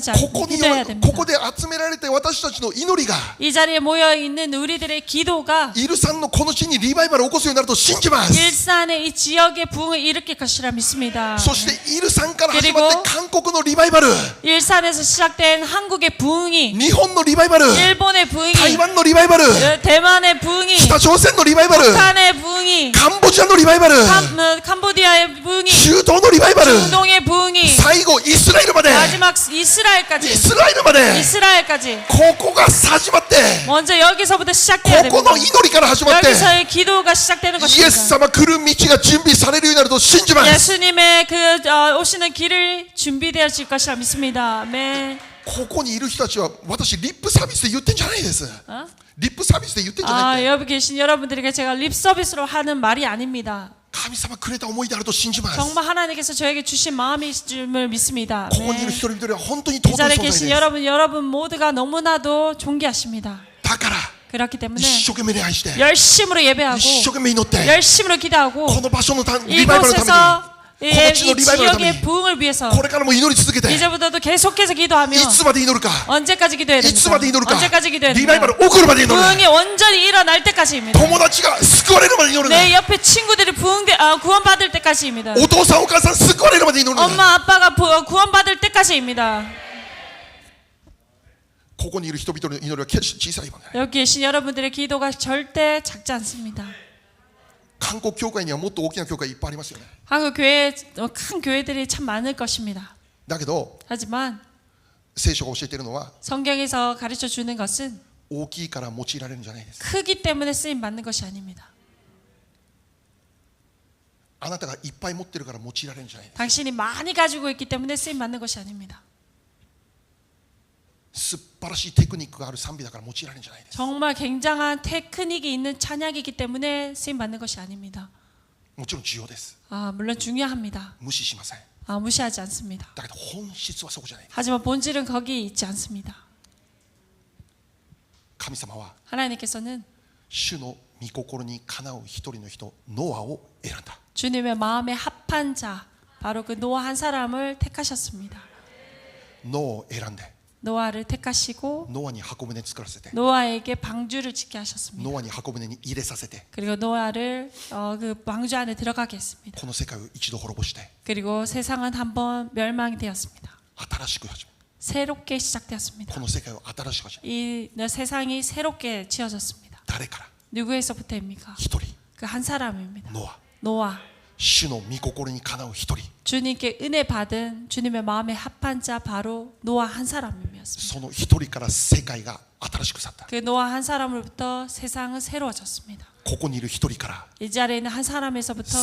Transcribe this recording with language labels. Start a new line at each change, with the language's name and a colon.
Japanese: ここに
Korean: 기도해야
Japanese: こ
Korean: 됩니다.
Japanese: こで集められて私たちの祈りが
Korean: 이 자리에 모여 있는 우리들의 기도가
Japanese: イルサンのこの地にリバイバルを起こすようになると信じます
Korean: 일산의 이 지역의 부흥을 일으킬 것이라 믿습니다.
Japanese: そしてイルサンから始まって韓国のリバイバル
Korean: 일산에서 시작된 한국의 부흥이
Japanese: 日本のリバイバル
Korean: 일본의 부흥이
Japanese: 台湾のリバイバル
Korean: 대만의 부흥이
Japanese: 北朝鮮のリバイバル
Korean: 북한의 부흥이
Japanese: カンボジアのリバイバル
Korean: 캄보디아의 부흥이
Japanese: 中東のリバイバル
Korean: 중동의 부흥이
Japanese: 最後イスラエルまで
Korean: 마지막
Japanese: イ
Korean: 이스라엘까지
Japanese: スラエルまで
Korean: 이스라엘까지
Japanese: ここが始まって
Korean: 먼저 여기서부터 시작돼야
Japanese: ここ
Korean: 됩니다.
Japanese: の祈りから始まって
Korean: 여기서의 기도가 시작되는
Japanese: イエス
Korean: 것입니다.
Japanese: 様来る道が準備されるようになると信じます
Korean: 예수님의 그 오시는 길을 준비되어질 것이라 믿습니다. 아멘.
Japanese: ここにいる人たちは私リップサービスで言ってんじゃないです
Korean: 어?
Japanese: リップサービスで言ってんじゃないって
Korean: 여기 계신 여러분들에게 제가 립 서비스로 하는 말이 아닙니다.
Japanese: 神様くれた思いであると信じます
Korean: 정말 하나님께서 저에게 주신 마음임을 믿습니다.
Japanese: ここにいる一人一人は本当に
Korean: 이
Japanese: 尊い
Korean: 자리에
Japanese: 存在
Korean: 계신
Japanese: です
Korean: 여러분 모두가 너무나도 존귀하십니다.
Japanese: だから
Korean: 그렇기 때문에
Japanese: 一生懸命礼拝して
Korean: 열심으로 예배하고
Japanese: 一生懸命祈って
Korean: 열심으로 기도하고
Japanese: この場所のリバイバルのた
Korean: 이곳에서
Japanese: めにこの地のリバイバルのため
Korean: 지역의
Japanese: に
Korean: 부흥을 위해서
Japanese: これからも祈り続けてい
Korean: 이제부터도 계속해서 기도하며
Japanese: つまで祈るか
Korean: 언제까지 기도해야
Japanese: いつ
Korean: 됩니까?
Japanese: まで祈るか
Korean: 언제까지 기도해야
Japanese: リバイバ
Korean: 됩니까?
Japanese: ル起こるまで祈る
Korean: 부흥이 온전히 일어날 때까지입니다.
Japanese: 友達が救われるまで祈る
Korean: 내 옆에 친구들이 구원받을 때까지입니다.
Japanese: お父さんお母さん救われるまで祈る
Korean: 엄마 아빠가 구원받을 때까지입니다.
Japanese: ここにいる人々の祈りは決して小さいものだ
Korean: 여기 계신 여러분들의 기도가 절대 작지 않습니다.
Japanese: 韓国教会にはもっと大きな教会いっぱいありますよね
Korean: 한국 교회 큰 교회들이 참 많을 것입니다.
Japanese: だけど
Korean: 하지만
Japanese: 聖書が教えているのは
Korean: 성경에서 가르쳐 주는 것은
Japanese: 大きいから用いられるんじゃないです
Korean: 크기 때문에 쓰임 받는 것이 아닙니다.
Japanese: あなたがいっぱい持ってるから用いられるんじゃないです
Korean: 당신이 많이 가지고 있기 때문에 쓰임 받는 것이 아닙니다.
Japanese: 素晴らしいテクニックがある賛美だから用いられるんじゃないです
Korean: 정말 굉장한 테크닉이 있는 찬양이기 때문에 쓰임 받는 것이 아닙니다.
Japanese: もちろん重要です
Korean: 물론 중요합니다.
Japanese: 無視しません
Korean: 무시하지 않습니다.
Japanese: だけど本質はそこじゃない
Korean: 하지만 본질은 거기 있지 않습니다.
Japanese: 神様は
Korean: 하나님께서는
Japanese: 主の御心にかなう一人の人ノアを選んだ
Korean: 주님의 마음에 합한 자 바로 그 노아 한 사람을 택하셨습니다.
Japanese: ノアを選んで
Korean: 노아를 택하시고
Japanese: ノアに箱舟作らせて
Korean: 노아에게 방주를 짓게 하셨습니다.
Japanese: ノアに箱舟に入れさせて
Korean: 그리고 노아를 그 방주 안에 들어가게 했습니다.
Japanese: この世界を一度滅ぼして
Korean: 그리고 세상은 한번 멸망이 되었습니다.
Japanese: 新しく始め
Korean: 새롭게 시작되었습니다.
Japanese: この世界を新しく始め
Korean: 이 세상이 새롭게 지어졌습니다.
Japanese: 誰から
Korean: 누구에서부터입니까?
Japanese: 一人
Korean: 그 한 사람입니다.
Japanese: ノア
Korean: 노아.
Japanese: 主の御心にかなう一人
Korean: 주님께 은혜 받은 주님의 마음에 합한 자 바로 노아 한 사람이었습니다.
Japanese: その一人から世界が新しく去った
Korean: 그 노아 한 사람으로부터 세상은 새로워졌습니다.
Japanese: ここにいる一人から
Korean: 이 자리에 있는 한 사람에서부터